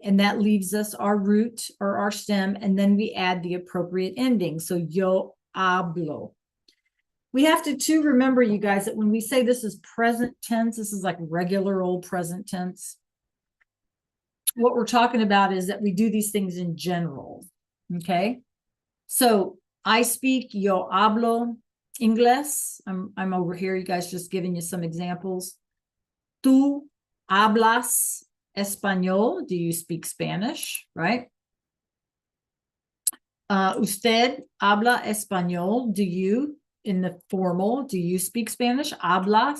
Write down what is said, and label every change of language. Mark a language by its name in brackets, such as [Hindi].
[English] And that leaves us our root or our stem, and then we add the appropriate ending. So [Spanish] yo hablo. [English] We have to too remember, you guys, that when we say this is present tense, this is like regular old present tense. What we're talking about is that we do these things in general. Okay. So I speak, [Spanish] yo hablo inglés. [English] I'm over here, you guys, just giving you some examples. [Spanish] Tú hablas español. [English] Do you speak Spanish? Right. [Spanish] Usted habla español. [English] Do you, in the formal, do you speak Spanish? Habla.